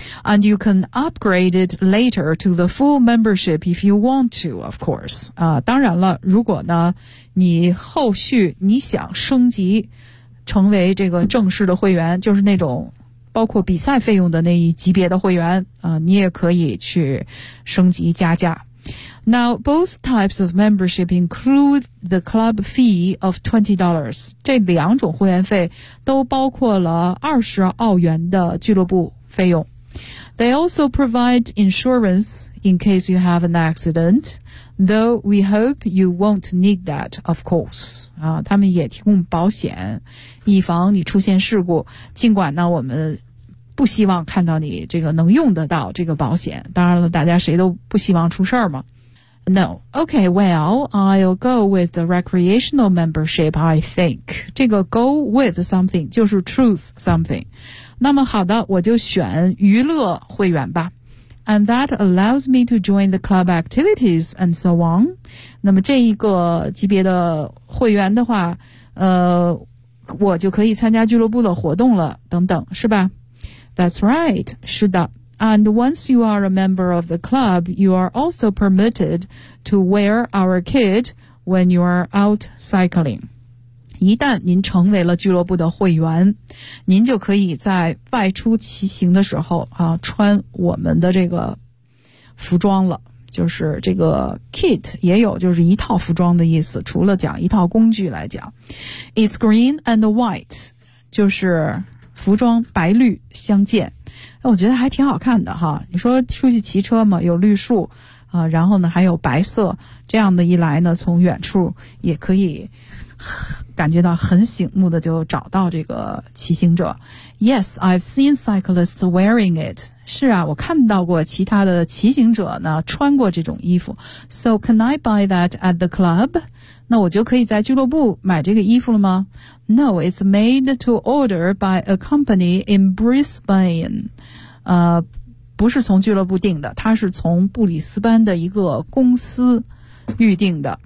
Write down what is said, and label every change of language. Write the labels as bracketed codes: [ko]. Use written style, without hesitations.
[en] And you can upgrade it later to the full membership if you want to, of course. [zh] 当然了，如果呢，你后续你想升级成为这个正式的会员，就是那种包括比赛费用的那一级别的会员你也可以去升级加价。 [en] Now, both types of membership include the club fee of $20. [zh] 这两种会员费都包括了20澳元的俱乐部费用。 [en] They also provide insurance in case you have an accident, though we hope you won't need that, of course. [zh] 他们也提供保险，以防你出现事故，尽管呢我们不希望看到你这个能用得到这个保险，当然了，大家谁都不希望出事儿嘛。 [en] No. Okay, well, I'll go with the recreational membership, I think. [zh] 这个 [en] go with something [zh] 就是 [en] choose something. [zh] 那么好的，我就选娱乐会员吧。 [en] And that allows me to join the club activities and so on. [zh] 那么这一个级别的会员的话，我就可以参加俱乐部的活动了，等等，是吧？ [en] That's right. [zh] 是的。 [en] And once you are a member of the club, you are also permitted to wear our kit when you are out cycling. [zh] 一旦您成为了俱乐部的会员，您就可以在外出骑行的时候啊，穿我们的这个服装了。就是这个 kit 也有就是一套服装的意思，除了讲一套工具来讲。 [en] It's green and white, [zh] 就是服装白绿相间。我觉得还挺好看的哈，你说出去骑车嘛，有绿树然后呢还有白色，这样的一来呢，从远处也可以感觉到很醒目的就找到这个骑行者。 [en] Yes, I've seen cyclists wearing it. [zh] 是啊，我看到过其他的骑行者呢穿过这种衣服。 [en] So can I buy that at the club? [zh] 那我就可以在俱乐部买这个衣服了吗？ [en] No, it's made to order by a company in Brisbane. [zh] 不是从俱乐部订的，它是从布里斯班的一个公司预定的。